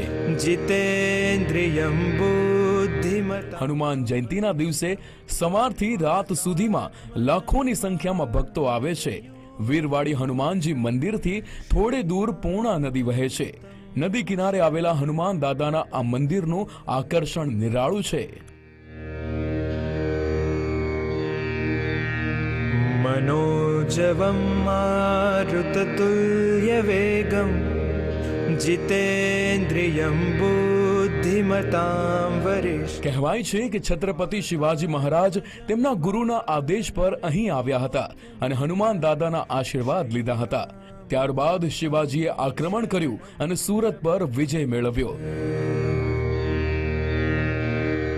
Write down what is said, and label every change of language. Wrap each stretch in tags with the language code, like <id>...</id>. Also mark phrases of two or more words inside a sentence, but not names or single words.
<sa>जीतेन्द्रियम बुद्धिमता।</sa> <gu>હનુમાન જયંતિના દિવસે સવારથી રાત સુધીમાં લાખોની સંખ્યામાં ભક્તો આવે છે। વીરવાડી હનુમાનજી મંદિરથી થોડે દૂર પૂર્ણા નદી વહે છે। નદી કિનારે આવેલા હનુમાન દાદાના આ મંદિરનું આકર્ષણ નિરાળું છે।</gu> <sa>मनोजवं मारुततुल्य वेगं जितेन्द्रियं बुद्धिमतां वरिष्ठ।</sa> <gu>કહેવાય છે કે છત્રપતિ શિવાજી મહારાજ તેમના ગુરુના આદેશ પર અહીં આવ્યા હતા અને હનુમાન દાદાના આશીર્વાદ લીધા હતા। ત્યારબાદ શિવાજીએ આક્રમણ કર્યું અને સુરત પર વિજય મેળવ્યો।</gu>